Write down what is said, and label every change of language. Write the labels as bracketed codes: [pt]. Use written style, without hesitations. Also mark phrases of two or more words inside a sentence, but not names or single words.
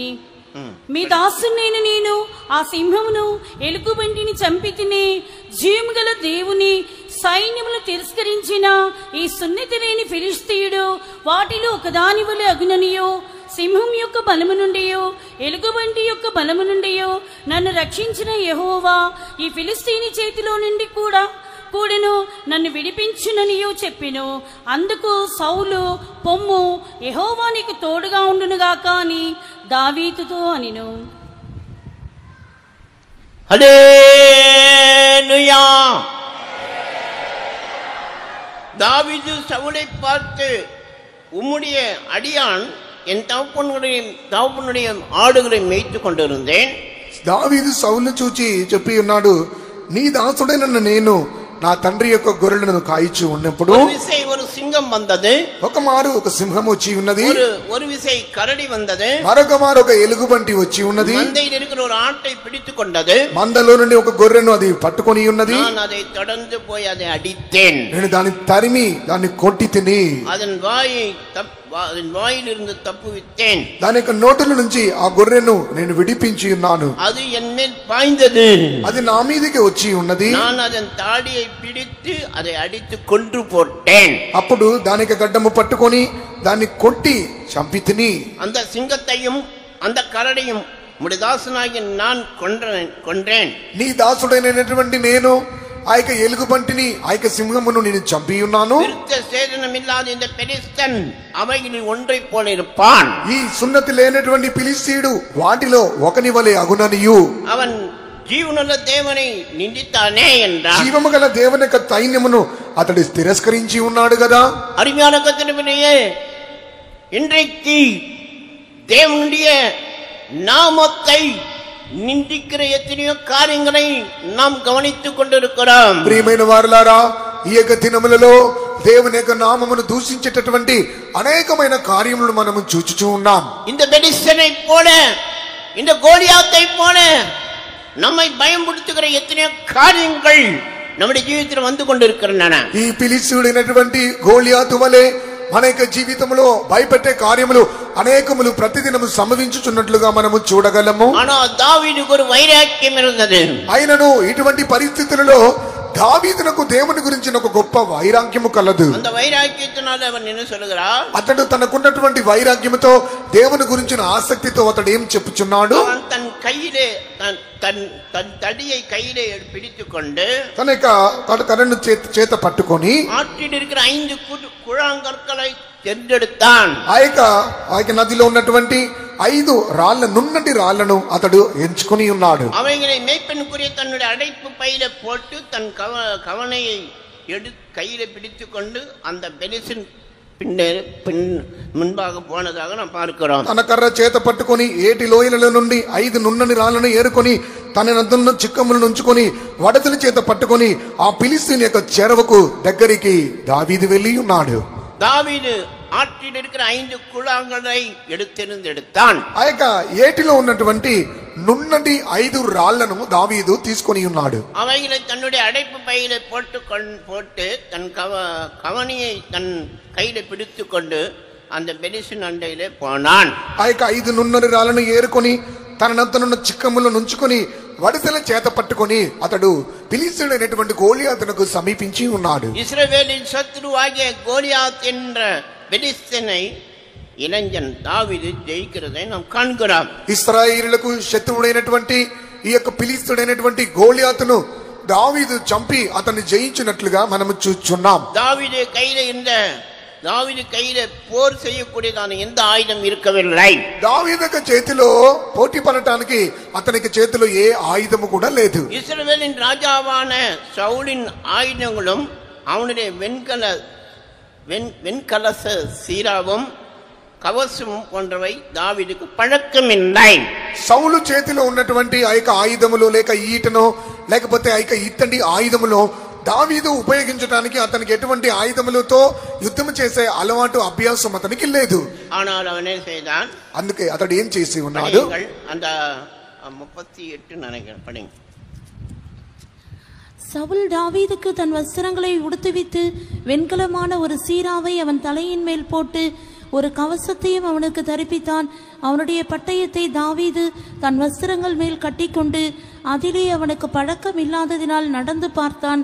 [te] మీ దాసునైన నేను ఆ సింహమును ఎలుగుబంటిని చంపి తిని, జీవము గల దేవుని సైన్యములు తిరస్కరించిన ఈ సున్నతి లేని ఫిలిస్తీయుడు వాటిలో ఒకదాని వలె అగుననియో, సింహం యొక్క బలము నుండియో ఎలుగుబంటి యొక్క బలము నుండియో నన్ను రక్షించిన యెహోవా ఈ ఫిలిస్తీని చేతిలో నుండి కూడాను నన్ను విడిపించుననియో చెప్పెను. అందుకు సౌలు, పొమ్ము, యెహోవా నీకు తోడుగా ఉండునుగాక అని దావీదుతో అనిను. [ta] ஹல்லேலூயா. தாவீது சவுலை பார்த்து, உம்முடைய அடியான் என் தகப்பனுடைய ஆடுகளை மேய்த்து கொண்டிருந்தேன். [te] దావీదు సౌలును చూచి చెప్పి ఉన్నాడు, నీ దాసుడైన నేను నా తండ్రి యొక్క గొర్రెలను కాయిచి ఉన్నప్పుడు [ta] ஒரு சிங்கம் வந்தது, [te] ఒక మారు ఒక సింహం వచ్చి ఉన్నది, [ta] ஒரு விசை கரடி வந்தது, [te] మరొక మారు ఒక ఎలుగుబంటి వచ్చి ఉన్నది, [ta] మందైలో இருக்கிற ஒரு ஆட்டை பிடித்து கொண்டது, [te] మందలో నుండి ఒక గొర్రెను అది పట్టుకొని ఉన్నది. [ta] நான் அதை தொடர்ந்து போய் அதை அடித்தேன், [te] నేను దాన్ని తరిమి దాన్ని కొట్టి తిని [ta] அதன் வாயிலிருந்து தப்புவித்தேன், [te] దాని యొక్క నోటుల నుంచి ఆ గొర్రెను నేను విడిపించి ఉన్నాను. [ta] அது என் மேல் பாய்ந்தது, [te] అది నా మీదకి వచ్చి ఉన్నది, [ta] நான் அதன் தாடியை பிடித்து அதை அடித்து கொன்று போட்டேன். [te] అప్పుడు దానికి గడ్డము పట్టుకొని దాన్ని కొట్టి చంపి తిని. [ta] அந்த சிங்கத்தையும் அந்த கரடியும் உம்முடைய தாசனாகிய நான் கொன்றேன். [te] నీ దాసుడైనటువంటి నేను ఆ యొక్క ఎలుగుబంటిని ఆ యొక్క సింహమును నేను చంపి ఉన్నాను. [ta] விருத்த சேதனம் இல்லாத இந்த பெலிஸ்தன் அவைகளில் ஒன்றை போல இருப்பான். [te] ఈ సున్నతి లేనటువంటి ఫిలిస్తీయుడు వాటిలో ఒకని వలె అగుననియు. [ta] அவன் [te] జీవనుల దేవుని [ta] నిందితానే என்றார். [te] జీవము గల దేవుని యొక్క సైన్యమును అతడు తిరస్కరించి ఉన్నాడు కదా. [ta] அருமையான கர்த்தருடைய இன்றைக்கு தேவனுடைய நாமத்தை நிந்திக்கிற எத்தனையோ காரியங்களை நாம் கவனித்துக் கொண்டிருக்கிறோம். [te] ప్రియమైన వారలారా, ఈ యొక్క దినములలో దేవుని యొక్క నామమును దూషించేటటువంటి అనేకమైన కార్యములను మనము చూచుచూ ఉన్నాం. [ta] இந்த பெலிஸ்தனை போல, இந்த கோலியாத்தை போல நம்மை பயமுறுத்துகிற எத்தனையோ காரியங்கள் நம்முடைய జీవితంలో வந்து கொண்டிருக்கின்றன. [te] ఈ ఫిలిస్తీయుడైనటువంటి గోలియాతు వలె మన యొక్క జీవితంలో భయపెట్టే కార్యములు అనేకములు ప్రతిదినము సంభవించుచున్నట్లుగా మనము చూడగలము. [ta] ஆனால் தாவீதுக்கு ஒரு வைராக்கியம் இருந்தது. [te] అయినను ఇటువంటి పరిస్థితులలో దావీదునకు దేవుని గురించిన ఒక గొప్ప వైరాగ్యము కలదు. [ta] அந்த వైరాగ్యத்தினால அவன் என்ன சொல்கிறார்? [te] అతడు తనకున్నటువంటి వైరాగ్యముతో దేవుని గురించిన ఆసక్తితో అతడు ఏం చెప్పుచున్నాడు? [ta] தன் கையிலே தன் தடியை கையிலே பிடித்துக் கொண்டு [te] తన యొక్క కర్రను చేత పట్టుకొని [ta] ஆற்றில் இருக்கிற 5 குழாங்கற்களை తెందెడుతాన్. [te] ఆ యొక్క నదిలో ఉన్నటువంటి 5 రాళ్ల నున్నటి రాళ్లను అతడు ఎంచుకొని ఉన్నాడు. [ta] அவைகளை மேய்ப்பனுக்குரிய தன்னுடைய அடைப்பு பையில போட்டு தன் கவனையை கையில பிடித்துக் கொண்டு அந்த பெலிஸ்தீன் முன்பாக போனதாக நாம் பார்க்கிறோம். [te] తన కర్ర చేత పట్టుకొని ఏటి లోయల నుండి 5 నున్నని రాళ్లను ఏరుకొని తన నదులను చిక్కములను ఉంచుకొని వడతల చేత పట్టుకొని ఆ ఫిలిస్తీన్ యొక్క చెరవకు దగ్గరికి దావీదు వెళ్ళి ఉన్నాడు. [ta] దావీదు ஆற்றில் இருக்கிற 5 குழாங்களை எடுத்தான். [te] ఆ యొక్క ఏటిలో ఉన్నటువంటి నున్నటి 5 రాళ్లను దావీదు తీసుకొని ఉన్నాడు. [ta] அவைகளை தன்னுடைய அடைப்பு பையில போட்டு தன் கவனியை தன் கையில பிடித்துக் கொண்டு அந்த பெலிஸ்தீன் அண்டையிலே போனான். [te] ఆ యొక్క 5 నున్నని రాళ్లను ఏరుకొని తన నద్దనున్న చిక్కములను ఉంచుకొని వడిసెల చేత పట్టుకొని అతడు ఫిలిష్తీయుడైనటువంటి గోలియాతునకు సమీపించి ఉన్నాడు. [ta] இஸ்ரவேலின் சத்துருவாகிய கோலியாத் என்ற பெலிஸ்தனை இளைஞன் தாவீது ஜெயிக்கிறதை நாம் காண்கிறோம். [te] ఇశ్రాయేలులకు శత్రువుడైనటువంటి ఈ యొక్క ఫిలిష్తీయుడైనటువంటి గోలియాతును దావీదు చంపి అతన్ని జయించినట్లుగా మనము చూస్తున్నాం. [ta] தாவீது கையில போர் செய்யக்கூடியதான எந்த ஆயுதம் இருக்கவில்லை. [te] దావీదు చేతిలో పోటీ పడటానికి అతనికి చేతిలో ఏ ఆయుధము కూడా లేదు. [ta] இஸ்ரவேலின் ராஜாவான சவுலின் ஆயுதங்களும் அவனுடைய வெண்கலச சீராவும் கவசமு போன்றவை தாவீதுக்கு பழக்கமில்லை. [te] సౌలు చేతిలో ఉన్నటువంటి ఆ యొక్క ఆయుధములు లేక ఈటను లేకపోతే ఆ యొక్క ఇత్తడి ఆయుధములు దావీదు ఉపయోగించడానికి అతనికి ఎటువంటి ఆయుధములతో యుద్ధం చేసే అలవాటు అభ్యాసం అతనికి లేదు. [ta] ஆனால் அவன் என்ன செய்தான்? [te] అందుకే అతడు ఏం చేసి ఉన్నాడు? [ta] அந்த 38 நினைக்கிறேன் படிங்க. சவுல் தாவீதுக்கு தன் வஸ்திரங்களை உடுத்துவித்து வெண்கலமான ஒரு சீராவை அவன் தலையின் மேல் போட்டு ஒரு கவசத்தையும் அவனுக்கு தரிப்பித்தான். அவனுடைய பட்டயத்தை தாவீது தன் வஸ்திரங்கள் மேல் கட்டிக்கொண்டு அதிலே அவனுக்கு பழக்கம் இல்லாததினால் நடந்து பார்த்தான்.